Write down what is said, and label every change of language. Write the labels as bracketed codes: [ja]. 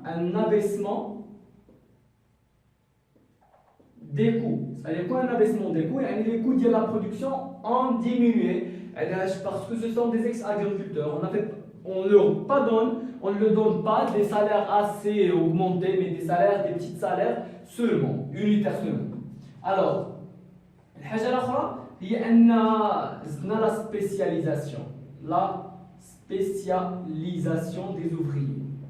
[fr] Un abaissement des coûts. C'est-à-dire quoi un abaissement des coûts? Les coûts de la production ont diminué. Parce que ce sont des ex-agriculteurs. On ne leur donne pas des salaires assez augmentés, mais des petits salaires seulement, unitaires seulement. [ar] Alors, الحاجة الأخرى هي أن زدنا [fr] la spécialisation. Spécialisation des ouvriers.